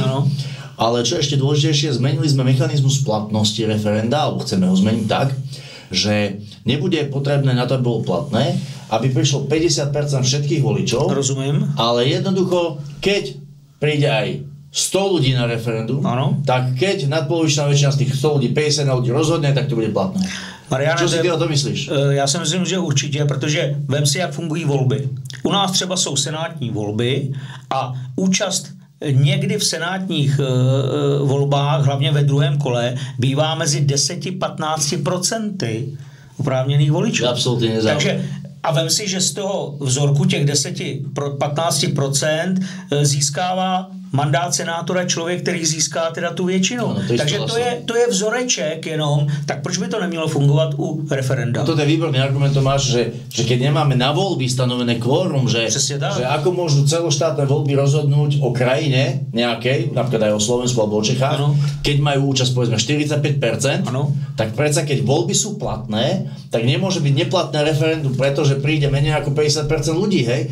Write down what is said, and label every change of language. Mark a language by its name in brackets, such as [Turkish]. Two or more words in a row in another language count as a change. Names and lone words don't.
[Slovak] Ale čo ešte dôležitejšie, zmenili sme mechanizmus platnosti referenda, alebo chceme ho zmeniť tak, že nebude potrebné na to, aby bolo platné, aby prišlo 50% všetkých voličov. Rozumiem. Ale jednoducho, keď príde aj 100 ľudí na referendum, tak keď nadpolovičná väčšina z tých 100 ľudí, 50 ľudí rozhodne, tak to bude platné. Mariane, čo si ty o to myslíš? [Czech] Já si myslím, že určitě, protože vem si, jak fungují volby. U nás třeba jsou senátní volby a účast někdy v senátních volbách, hlavně ve druhém kole, bývá mezi 10-15% oprávněných voličů. Absolutně nezáleží. Takže a vem si, že z toho vzorku těch 10-15% získává mandát senátora člověk, který získá teda tu většinu. No, takže to je vzoreček jenom, tak proč by to nemělo fungovat u referenda? [Slovak] No to je výborný argument, Tomáš, že keď nemáme na voľby stanovené kvórum, že ako môžu celoštátne voľby rozhodnúť o krajine nejakej, napríklad aj o Slovensku alebo o Čechách, keď majú účasť povedzme 45%, tak predsa keď voľby sú platné, tak nemôže byť neplatné referendum, pretože príde menej ako 50% ľudí, hej?